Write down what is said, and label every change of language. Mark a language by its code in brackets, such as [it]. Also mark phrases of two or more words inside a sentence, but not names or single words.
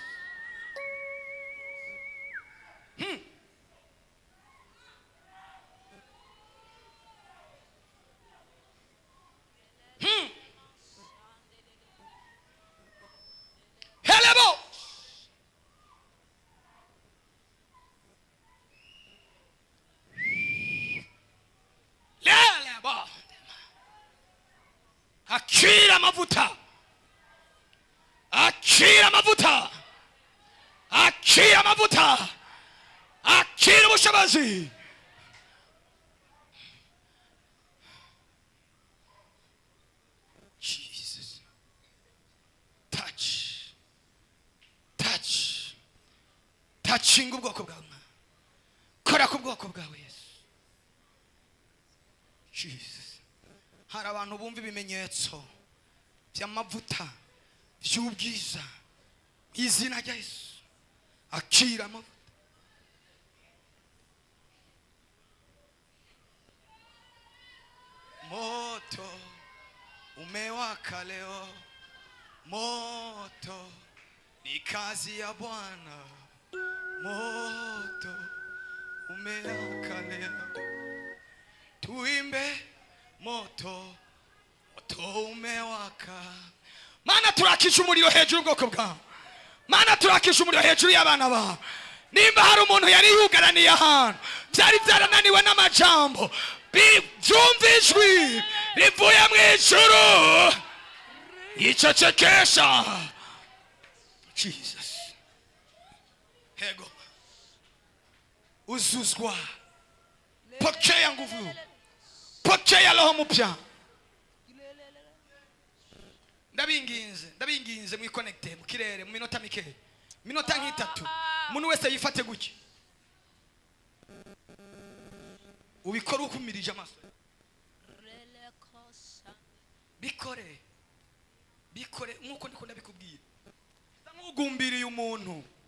[rw] Helebo lelebo akira mavuta akira mavuta akira mavuta akira ubushobozi. [en] Jesus, touch touch touching [rw] ubwoko bwawe, kora ku bwoko bwawe Yesu. Jesus, hari abantu bumva ibimenyetso by'amavuta by'ubwiza izina rya Yesu. Akira amavuta. [sw] Moto umewaka leo, moto ni kazi ya Bwana. Moto umewaka leo, tuimbe moto, moto umewaka. [rw] Mana turakisha umuriro hejuru ubwoko bwawe, mana turakisha umuriro hejuru y'abana bawe. Nimba hari umuntu yari yugaraniye ahantu byari byarananiwe n'amajambo, byumva ijwi rivuye mu ijuru yicecekesha. Jesus, hego uzuzwa, [sw] pokea nguvu, pokea roho mpya. [rw] ndabinginze mwiconnecte mu kirere mu minota mike, minota nk'itatu. Umuntu wese yifate guki ubikora ukumirije amaso. Bikore nkuko ndiko ndabikubwira, nk'ugumbiriye umuntu.